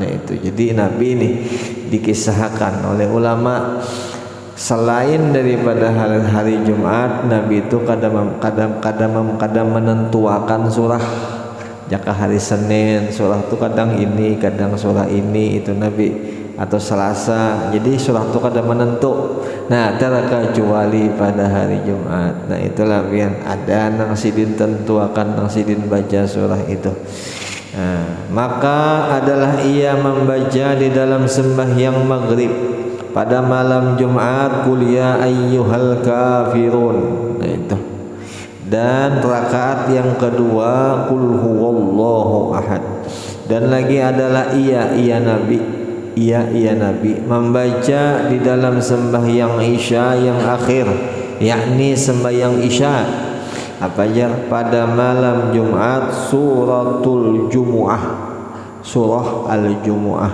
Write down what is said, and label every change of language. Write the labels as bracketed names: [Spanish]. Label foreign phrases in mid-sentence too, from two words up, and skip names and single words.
[Indonesian] Nah itu jadi Nabi ini dikisahkan oleh ulama selain daripada hari Jumat Nabi itu kadang menentuakan surah. Jika hari Senin surah itu kadang ini kadang surah ini itu Nabi atau Selasa jadi surah itu kadang menentu. Nah terkecuali pada hari Jumat. [Banjar] Nah itulah yang ada nang sidin tentuakan nang sidin baca surah itu. [Indonesian] Maka adalah ia membaca di dalam sembahyang maghrib pada malam Jumat [Arabic] قل يا أيها الكافرون. [Indonesian] Nah itu. Dan rakaat yang kedua [Arabic] قل هو الله أحد. [Indonesian] Dan lagi adalah ia Nabi membaca di dalam sembahyang Isya yang akhir yakni sembahyang Isya apa aja pada malam Jumat suratul Jumu'ah surah al-Jumu'ah.